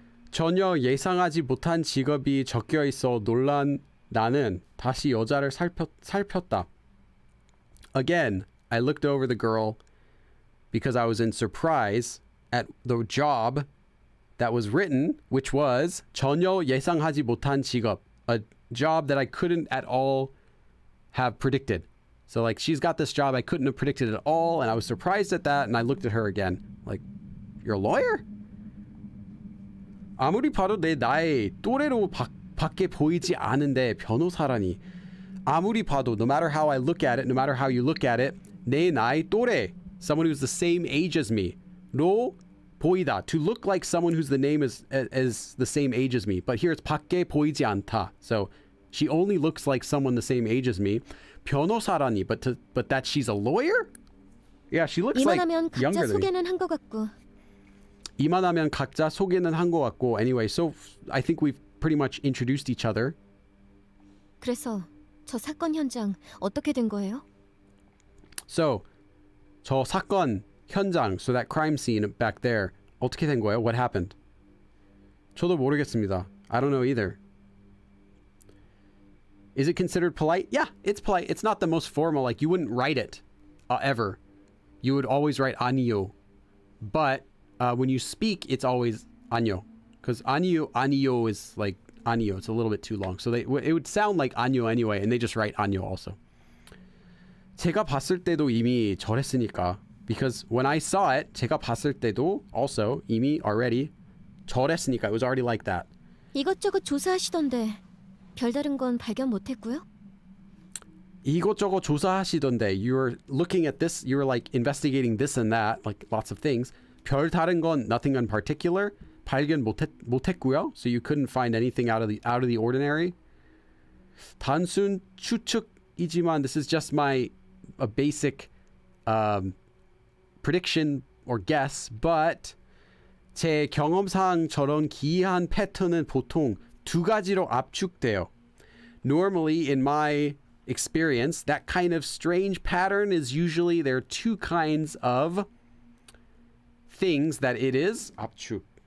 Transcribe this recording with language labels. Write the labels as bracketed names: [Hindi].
[Korean] 전혀 예상하지 못한 직업이 적혀 있어 놀란 나는 다시 여자를 살폈다. [English] Again, I looked over the girl because I was in surprise at the job that was written, which was [Korean] 전혀 예상하지 못한 직업, [English] a job that I couldn't at all have predicted. So like she's got this job I couldn't have predicted at all, and I was surprised at that, and I looked at her again like, you're a lawyer? [Korean] 아무리 봐도 내 나이 또래로 밖에 보이지 않은데 변호사라니. 아무리 봐도, [English] no matter how I look at it, no matter how you look at it, [Korean] 내 나이 또래, [English] someone who's the same age as me. [Korean] 로 보이다, [English] to look like someone who's the name is the same age as me. But here it's [Korean] 밖에 보이지 않다. [English] So she only looks like someone the same age as me. [Korean] 변호사라니, [English] but that she's a lawyer? Yeah, she looks like younger than me. [Korean] 소개는 한 것 같고. 이만하면 각자 소개는 한 것 같고. [English] Anyway, so I think we've pretty much introduced each other. [Korean] 그래서 저 사건 현장 어떻게 된 거예요? [English] So, [Korean] 저 사건 현장, [English] so that crime scene back there, [Korean] 어떻게 된 거예요? [English] What happened? [Korean] 저도 모르겠습니다. [English] I don't know either. Is it considered polite? Yeah, it's polite. It's not the most formal. Like, you wouldn't write it ever. You would always write 아니요. But when you speak, it's always 아니요. Because 아니요 is like [Korean] 아니요. [English] It's a little bit too long. So it would sound like 아니요 anyway, and they just write 아니요 also. [Korean] 제가 봤을 때도 이미 저랬으니까. [English] Because when I saw it, [Korean] 제가 봤을 때도 [English] also 이미 already [Korean] 저랬으니까. [English] It was already like that. [Korean] 이것저것 조사하시던데 별다른 건 발견 못했고요. 이것저것 조사하시던데. [English] You were looking at this. You were like investigating this and that, like lots of things. [Korean] 별 다른 건 [English] nothing in particular. [Korean] 발견 못했고요. [English] So you couldn't find anything out of the ordinary. [Korean] 단순 추측이지만 [English] this is just a basic prediction or guess, but [Korean] 제 경험상 저런 기이한 패턴은 보통 두 가지로 압축돼요. [English] Normally, in my experience, that kind of strange pattern is usually there are two kinds of things that it is 압축.